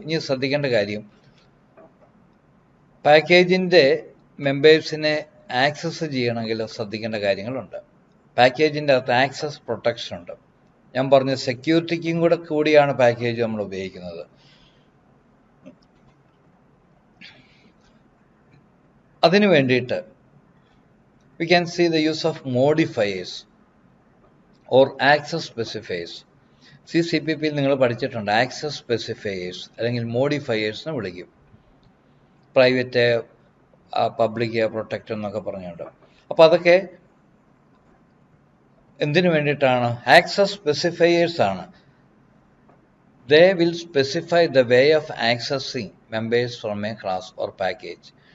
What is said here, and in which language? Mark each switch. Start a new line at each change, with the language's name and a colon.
Malayalam: ഇനി ശ്രദ്ധിക്കേണ്ട കാര്യം, പാക്കേജിൻ്റെ മെമ്പേഴ്സിനെ ആക്സസ് ചെയ്യണമെങ്കിൽ ശ്രദ്ധിക്കേണ്ട കാര്യങ്ങളുണ്ട്. പാക്കേജിൻ്റെ അകത്ത് ആക്സസ് പ്രൊട്ടക്ഷൻ ഉണ്ട്. ഞാൻ പറഞ്ഞ സെക്യൂരിറ്റിക്കും കൂടിയാണ് പാക്കേജ് നമ്മൾ ഉപയോഗിക്കുന്നത്. അതിനു വേണ്ടിയിട്ട്
English: we can see the use of modifiers or access specifiers.
Malayalam: CPP-യിൽ നിങ്ങൾ പഠിച്ചിട്ടുണ്ട്. ആക്സസ് സ്പെസിഫയേഴ്സ് അല്ലെങ്കിൽ മോഡിഫയേഴ്സ് എന്ന് വിളിക്കും. പ്രൈവറ്റ്, പബ്ലിക്, പ്രൊട്ടക്റ്റ് എന്നൊക്കെ പറഞ്ഞുകൊണ്ട്. അപ്പോൾ അതൊക്കെ എന്തിനു വേണ്ടിയിട്ടാണ്?
English: Access specifiers ആണ്. They will specify the way of accessing members from a class or package.